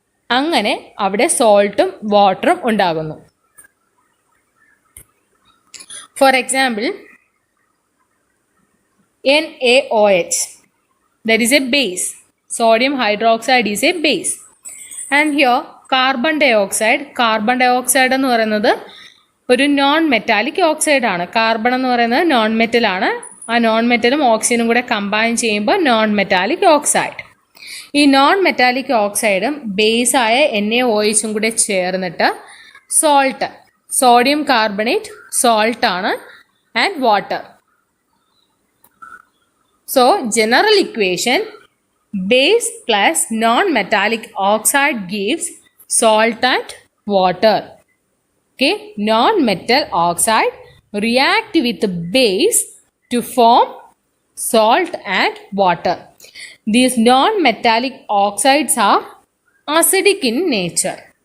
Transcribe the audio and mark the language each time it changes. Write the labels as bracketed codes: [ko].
[ml] അങ്ങനെ അവിടെ സോൾട്ടും വാട്ടറും ഉണ്ടാകുന്നു. [en] For example NaOH, that is a base. Sodium hydroxide is a base. And here carbon dioxide [ml] എന്ന് പറയുന്നത് ഒരു നോൺ മെറ്റാലിക് ഓക്സൈഡ് ആണ്. കാർബൺ എന്ന് പറയുന്നത് നോൺ മെറ്റൽ ആണ്. ആ നോൺ മെറ്റലും ഓക്സിജനും കൂടെ കമ്പൈൻ ചെയ്യുമ്പോൾ നോൺ മെറ്റാലിക് ഓക്സൈഡ്. ഈ നോൺ മെറ്റാലിക് ഓക്സൈഡും ബേസായ NaOHും കൂടെ ചേർന്നിട്ട് സോൾട്ട്, സോഡിയം കാർബണേറ്റ് സോൾട്ട് ആണ്, and water. [en] So general equation Base plus non-metallic oxide gives salt and water. Okay, non-metal oxide react with base to form salt and water. These non-metallic oxides are acidic in nature.